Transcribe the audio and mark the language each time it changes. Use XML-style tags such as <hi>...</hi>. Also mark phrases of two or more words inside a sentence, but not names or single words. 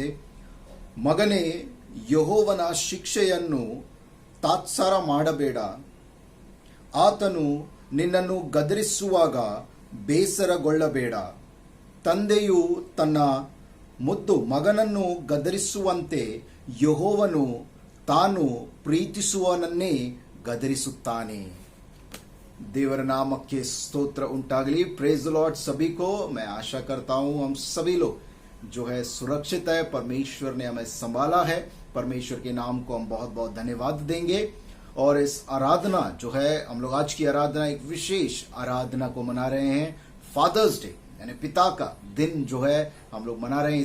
<kn>ಮಗನೇ, ಯೆಹೋವನ ಶಿಕ್ಷೆಯನ್ನು ತಾತ್ಸಾರ ಮಾಡಬೇಡ. ಆತನು ನಿನ್ನನ್ನು ಗದರಿಸುವಾಗ ಬೇಸರಗೊಳ್ಳಬೇಡ. ತಂದೆಯು ತನ್ನ ಮುದ್ದು ಮಗನನ್ನು ಗದರಿಸುವಂತೆ ಯೆಹೋವನು ತಾನು ಪ್ರೀತಿಸುವವನನ್ನೇ गदरिसुत्ताने। ದೇವರ ನಾಮಕ್ಕೆ ಸ್ತೋತ್ರ ಉಂಟಾಗಲಿ।</kn> <en>praise the Lord</en> <hi>सभी को। मैं आशा करता हूं हम सभी लोग जो है सुरक्षित है। परमेश्वर ने हमें संभाला है। परमेश्वर के नाम को हम बहुत बहुत धन्यवाद देंगे। और इस आराधना जो है हम लोग आज की आराधना एक विशेष आराधना को मना रहे हैं,</hi> <en>Father's Day</en> <hi>यानी पिता का दिन जो है हम लोग मना रहे हैं।</hi>